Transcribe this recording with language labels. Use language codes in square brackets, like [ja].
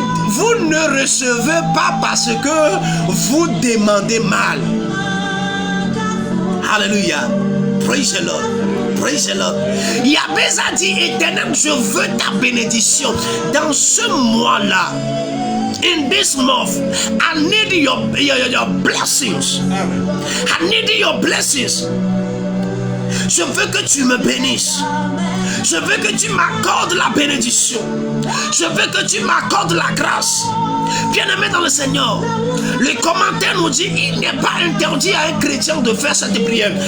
[fr] Vous ne recevez pas parce que vous demandez mal. Alléluia. [en] Praise the Lord. Praise the Lord. [fr] Jabez a dit, Éternel, je veux ta bénédiction dans ce mois-là. [en] In this month, I need your blessings. I need your blessings. [fr] Je veux que tu me bénisses. Je veux que tu m'accordes la bénédiction. Je veux que tu m'accordes la grâce. Bien-aimé dans le Seigneur, le commentaire nous dit il n'est pas interdit à un chrétien de faire cette prière.